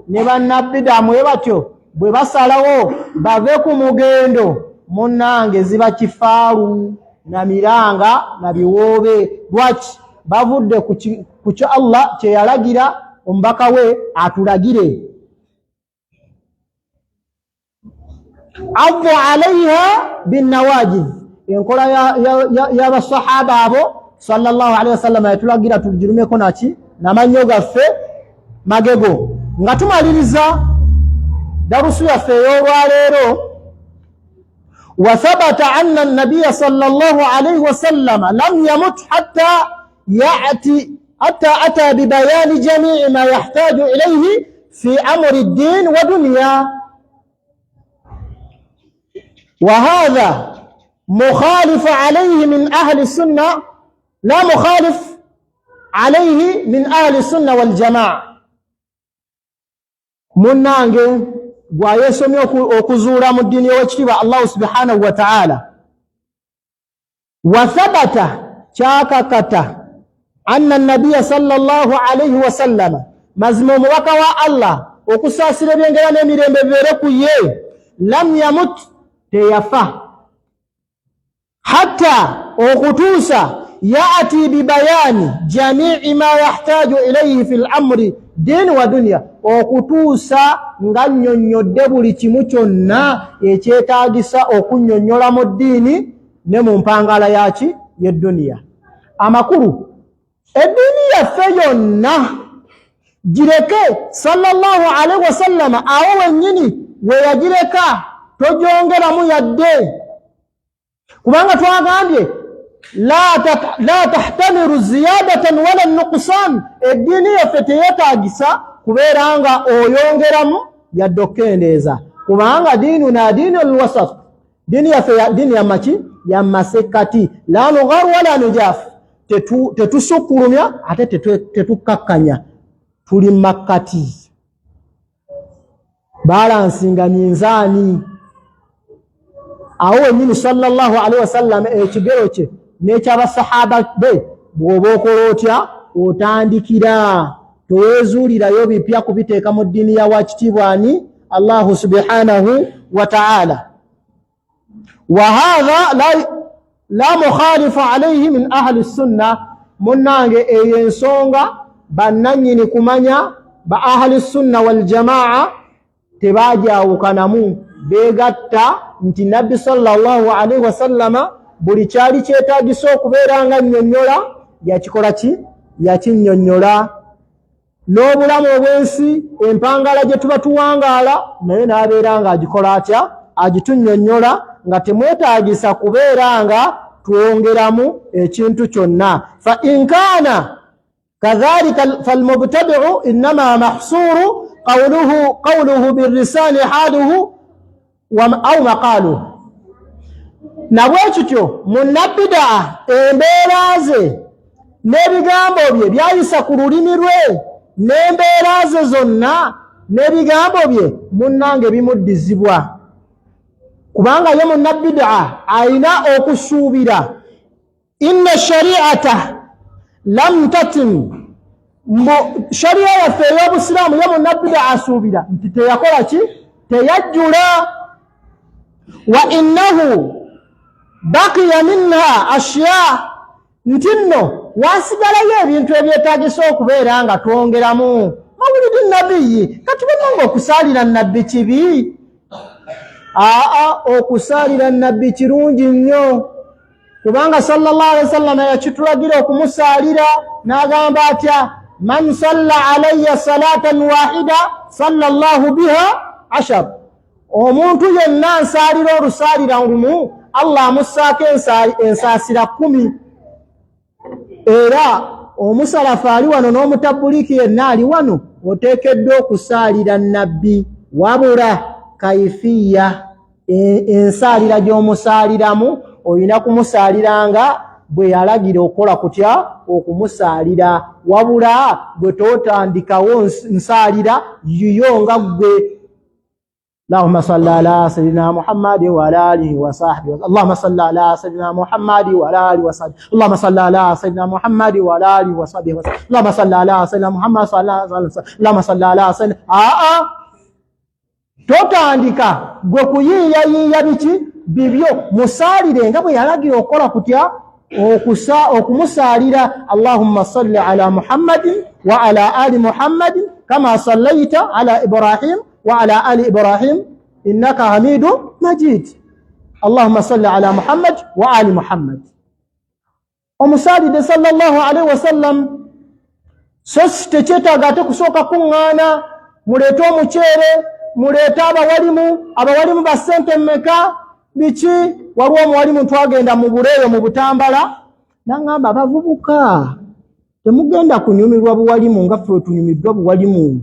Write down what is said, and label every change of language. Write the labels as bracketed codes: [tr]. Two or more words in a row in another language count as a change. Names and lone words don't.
[lg] Ne bannabbidamu bwe batyo bwe basalawo bave ku mugendo, munnange ziba kifaalu na miranga na biwoobe. Lwaki? Bavudde ku kyo Allah kye yalagira omubaka we atulagire. [ar] عضوا عليها بالنواجذ, [lg] enkola y'abasahaba abo [ar] صلى الله عليه وسلم [lg] yatulagira tugirumeko naki n'amannyo gaffe magego. Nga tumaliriza darusu yaffe ey'olwaleero, [ar] وثبت أن النبي صلى الله عليه وسلم لم يمت حتى أتى ببيان جميع ما يحتاج إليه في أمر الدين ودنيا. وهذا مخالف عليه من أهل السنة، لا مخالف عليه من أهل السنة والجماعة. [lg] منانge gwayesomye okuzuula mu ddiini y'Oweekitiibwa Allah [ar] سبحانه وتعالى. وثبت, kyakakata, أن النبي صلى الله عليه وسلم, [lg] mazima omubaka wa Allah okusaasira ebyengera n'emirembe bibeere ku ye, [ar] لم يمت, [lg] teyafa, [ar] hatta okutuusa يأتي ببيان جميع ما يحتاج إليه في أمر الدين والدنيا, [lg] okutuusa nga nnyonnyodde buli kimu kyonna ekyetaagisa okunnyonnyola mu ddiini ne mu mpangala yaki y'edduniya. Amakulu eddiini yaffe yonna gireke [ar] صلى الله عليه وسلم [lg] awo wennyini we yagireka, tojongeramu yadde, kubanga twagambye [ar] لا تحتمل زيادة ولا نقصان. [lg] Eddiini yaffe teyetaagisa kubeera nga oyongeramu yadde okkendeeza, kubanga [ar] الدين دين الوسط, [lg] diini yaffe diini yamaki yamasekati, [ar] لا نغالي ولا نجفو, [lg] tetusukkulumya ate tetukakkanya, tuli makkati, balansinga minzaani. Awo wennyini [ar] صلى الله عليه وسلم [lg] ekigero kye n'ekyabasahaba be bw'oba okola otya otandikira, toweezuulirayo bipya kubiteeka mu ddiini ya Waakitiibwa ani [ar] الله سبحانه وتعالى. وهذا لا مخالف عليه من أهل السنة. [lg] Munnange eyo ensonga bannannyini kumanya ba [ar] أهل السنة والجماعة [lg] tebaajawukanamu, beegatta nti nabbi [ar] صلى الله عليه وسلم [lg] buli kyali kyetaagisa okubeera nga nnyonnyola yakikola ki yakinnyonnyola. N'obulamu obw'ensi empangala gye tuba tuwangaala naye n'abeera nga agikola atya agitunnyonnyola nga temwetaagisa kubeera nga twongeramu ekintu kyonna. [ar] فإن كان كذلك فالمبتدع إنما محصور قوله بلسان حاله أو مقاله. [lg] Nabwe kityo munnabidaa embeera ze n'ebigambo bye byayisa ku lulimi lwe n'embeera ze zonna n'ebigambo bye munnange bimuddizibwa, kubanga ye munnabidaa ayina okusuubira [ar] إن الشريعة لم تتم. [lg] Sharia yaffe ey'obusiraamu ye munnabidaa asuubira nti teyakola ki teyajjula. [ar] وإنه بقي منها أشياء, [lg] nti nno wasigalayo ebintu ebyetaagisa okubeera nga twongeramu. [ar] مولد النبي [lg] kati bananga okusaalira nabbi kibi? Okusaalira nabbi kirungi nnyo, kubanga [ar] صلى الله عليه وسلم [lg] yakitulagira okumusaalira n'agamba atya [ar] من صلى علي صلاة واحدة صلى الله بها 10. [lg] Omuntu yenna nsaalira olusaalira lumu Allah amussaako ensaasira 10. Era omusalafu ali wano n'omutabbuliki yenna ali wano oteekeddwa okusaalira nabbi, wabula kaifiya ensaalira gy'omusaaliramu olina kumusaaliranga bwe yalagira okukola kutya okumusaalira, wabula bwe tootandikawo nsaalira yiyo nga ggwe. [ar] اللهم صل على سيدنا محمد وعلى اله وصحبه. اللهم صل على سيدنا محمد وعلى اله وصحبه. اللهم صل على سيدنا محمد وعلى اله وصحبه. اللهم صل على سيدنا محمد صلى الله عليه وسلم. اللهم صل على سيدنا [lg] totandika gwe kuyiiya biki bibyo, musaalire nga bwe yalagira okukola kutya okumusaalira. [ar] اللهم صل على محمد وعلى آل محمد كما صليت على إبراهيم وعلى آل إبراهيم إنك حميد مجيد. اللهم صل على محمد وآل محمد. [lg] Omusaalide [ar] صلى الله عليه وسلم [lg] sosi tekyetaagate kusooka kuŋŋaana muleete omuceere muleete abawalimu ba ssente mmeka biki. Waliwo omuwalimu twagenda mu buleeyo mu Butambala n'aŋŋamba abavubuka temugenda kunyumirwa buwalimu nga ffe tunyumiddwa buwalimu.